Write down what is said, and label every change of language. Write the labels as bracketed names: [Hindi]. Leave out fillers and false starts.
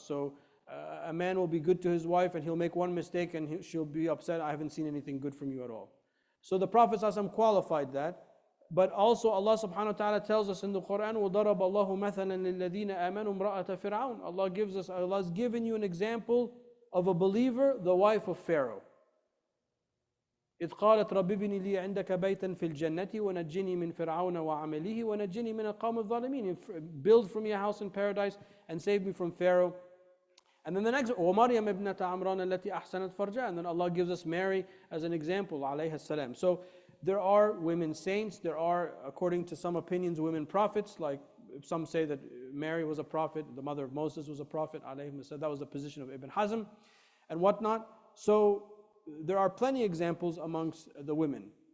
[English] So a man will be good to his wife and he'll make one mistake and she'll be upset, I haven't seen anything good from you at all. So the Prophet ﷺ qualified that. But also Allah subhanahu wa ta'ala tells us in the Quran, [Arabic] وَضَرَبَ اللَّهُ مَثَلًا لِلَّذِينَ آمَنُوا امْرَأَةَ فِرْعَوْنَ. [English] Allah has given you an example of a believer, the wife of Pharaoh. [Arabic] إذ قالت رب ابن لي عندك بيتا في الجنة ونجني من فرعون وعمله ونجني من القوم الظالمين. [English] Build for me a house in paradise and save me from Pharaoh. And then the next, [Arabic] ومريم ابنة عمران التي أحسنت فرجها. [English] And then Allah gives us Mary as an example, عليها السلام. So there are women saints, there are, according to some opinions, women prophets, like some say that Mary was a prophet, the mother of Moses was a prophet, alayhi salam. That was the position of Ibn Hazm and whatnot. So there are plenty examples amongst the women.